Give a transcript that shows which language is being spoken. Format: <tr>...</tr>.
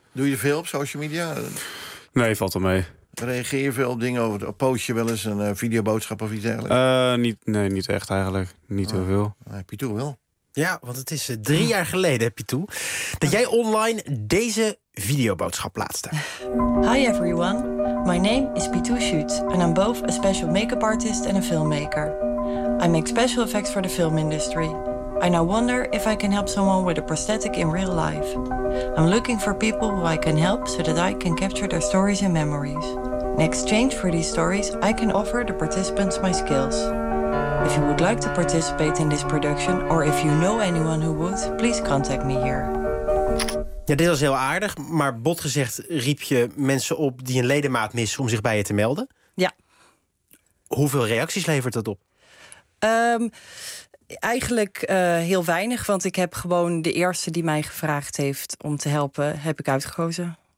<nl>Doe je veel op social media? Nee, valt wel mee. Reageer je veel op dingen? Post je wel eens een videoboodschap of iets dergelijks? Niet echt eigenlijk. Niet heel veel. Nee, Pieter wel. Ja, want het is 3 jaar geleden, heb je toe, dat jij online deze videoboodschap plaatste.</nl> <en>Hi everyone, my name is Pitou Shoot and I'm both a special makeup artist and a filmmaker. I make special effects for the film industry. I now wonder if I can help someone with a prosthetic in real life. I'm looking for people who I can help so that I can capture their stories and memories. In exchange for these stories, I can offer the participants my skills. If you would like to participate in this production, or if you know anyone who would, please contact me here.</en> <nl>Ja, dit was heel aardig, maar bot gezegd riep je mensen op die een ledemaat missen om zich bij je te melden. Ja. Hoeveel reacties levert dat op? Eigenlijk heel weinig, want ik heb gewoon de eerste die mij gevraagd heeft om te helpen, heb ik uitgekozen.</nl>